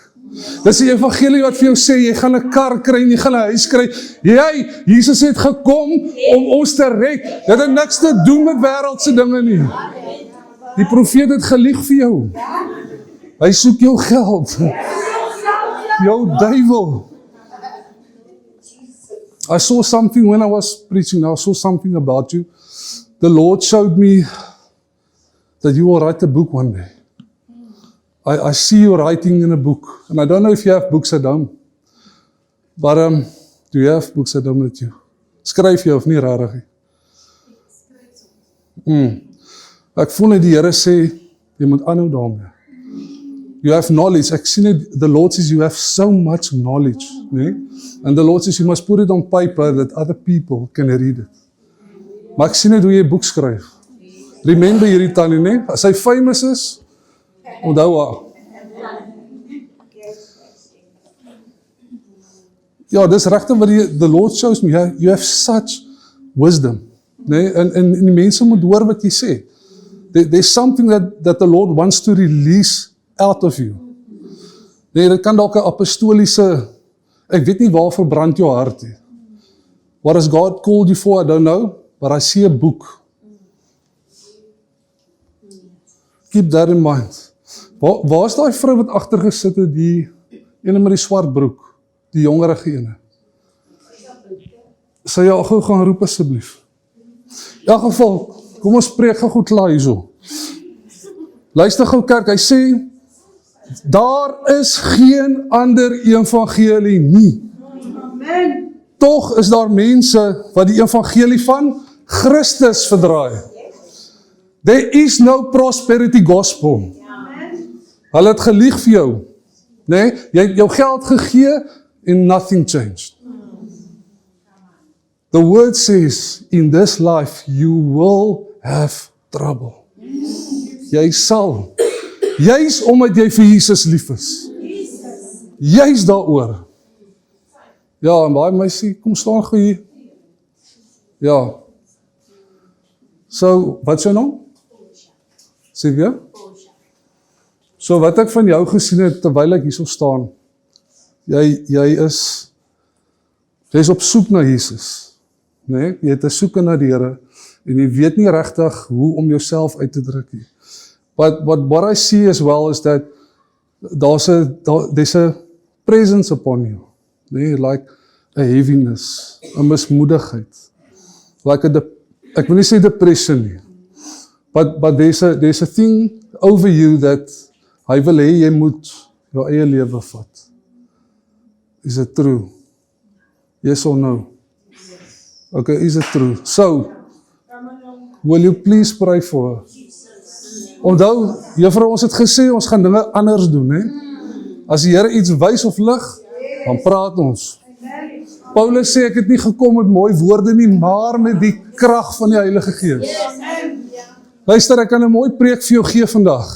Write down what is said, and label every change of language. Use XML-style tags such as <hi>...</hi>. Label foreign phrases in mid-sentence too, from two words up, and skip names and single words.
<af>Dis 'n evangelie wat vir jou sê, jy gaan 'n kar kry en jy gaan 'n huis kry. Jesus het gekom om ons te red. Dit het niks te doen met wêreldse dinge nie. Die profeet het gelieg vir jou. Hy soek jou geld. Jou duiwel.</af> <en>I saw something when I was preaching. I saw something about you. The Lord showed me that you will write a book one day. I see you writing in a book. And I don't know if you have books at home. But do you have books at home with you?</en> <af>Skryf jy of nie rarig nie? Ek voel net die Here sê, jy moet aanhou daarmee.</af> <en>You have knowledge.</en> <af>Ek sien net,</af> <en>the Lord says you have so much knowledge. Nee? And the Lord says you must put it on paper that other people can read it.</en> <af>Maar ek sien net hoe jy boek skryf. Remember hierdie tannie, nee? As hy famous is, onthou haar. Ja, dis regtig wat</af> <en>the Lord shows me. You have such wisdom.</en> <af>Nee? En die mense moet hoor wat jy sê.</af> <en>There's something that the Lord wants to release out of you.</en> <af>Nee, dit kan dalk 'n apostoliese, ek weet nie waarvoor brand jou hart nie.</af> <en>What has God called you for? I don't know, but I see a book. Keep that in mind.</en> <af>Waar is daai vrou wat agter gesit het, die ene met die swart broek, die jongerige ene? Sy jou gou gaan roep asseblief. In elk geval, kom ons preek gou klaar hierso. Luister gou kerk, hy sê, daar is geen ander evangelie nie. Amen. Tog is daar mense wat die evangelie van Christus verdraai.</af> <en>There is no prosperity gospel.</en> <af>Hulle het gelieg vir jou. Nee, jy het jou geld gegee</af> <en>and nothing changed. The word says, in this life you will have trouble.</en> <af>Jy sal. Juis omdat jy vir Jesus lief is. Juis daaroor. Ja, en baie meisie, kom staan gou hier. Ja. So, wat is jou naam? Sê weer? So, wat ek van jou gesien het, terwyl ek hierso staan, jy is op soek na Jesus. Nee? Jy het 'n soeke na die Here, en jy weet nie regtig hoe om jouself uit te druk nie.</af> <en>But what I see as well is that there's a presence upon you. Nee, like a heaviness,</en> <af>'n mismoedigheid. Like ek wil nie sê depression nie.</af> <en>But there's a thing over you that</en> <af>hy wil hê jy moet jou eie lewe vat.</af> <en>Is it true? Yes or no? Okay, is it true? So, will you please pray for her?</en> <af>Onthou, juffrou, ons het gesê, ons gaan dinge anders doen, hè? As die Here iets wys of lig, dan praat ons. Paulus sê, ek het nie gekom met mooi woorde nie, maar met die krag van die Heilige Gees. Luister, ek kan 'n mooi preek vir jou gee vandag.</af>